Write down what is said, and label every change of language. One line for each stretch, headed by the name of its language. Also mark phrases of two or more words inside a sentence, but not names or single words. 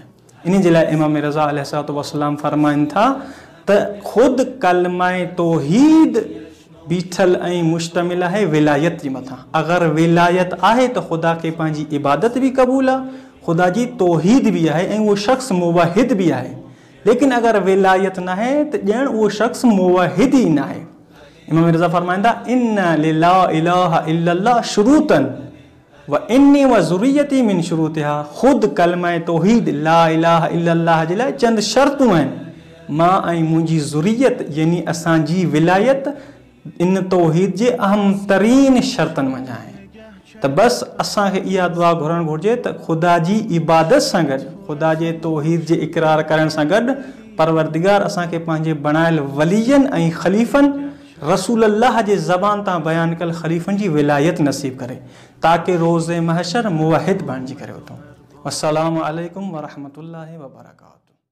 Sindhi: इन जे लाइ इमाम रज़ा अलैहिस्सलाम फ़रमाइनि था त ख़ुदि कलमा तौहीद बीठल ऐं मुश्तमिल आहे विलायत जे मथां। अगरि विलायत आहे त ख़ुदा खे पंहिंजी इबादत बि क़बूल आहे, ख़ुदा जी तौहीद बि आहे ऐं उहो शख़्स मुवाहिद बि आहे। लेकिन अगरि विलायत न आहे त ॼण उहो शख़्स मुवाहिद ई न आहे। इमाम मिर्ज़ा फरमाईंदा
Arabic: إن لا إله إلا الله شروطا وإني وذريتي من شروطها.
Sindhi: ख़ुदि कलमा तौहीद
Arabic: لا إله إلا الله
Sindhi: जे लाइ चंद शर्तूं आहिनि। मां ऐं मुंहिंजी ज़ुरियत यानी असांजी विलायत इन तौहीद जे अहम तरीन शर्तनि मंझि आहे। त बसि असांखे इहा दुआ घुरणु घुरिजे त ख़ुदा जी इबादत सां गॾु, ख़ुदा जे तौहीद जे इक़रार करण सां गॾु परवरदिगार असांखे पंहिंजे बणायल वलियनि ऐं ख़लीफ़नि रसूल अल्लाह जे ज़बान तां बयानु कयल ख़लीफ़नि जी विलायत नसीब करे, ताकि रोज़े महशर मुवाहिद बणिजी करे उथूं।
Arabic: السلام عليكم ورحمة الله وبركاته.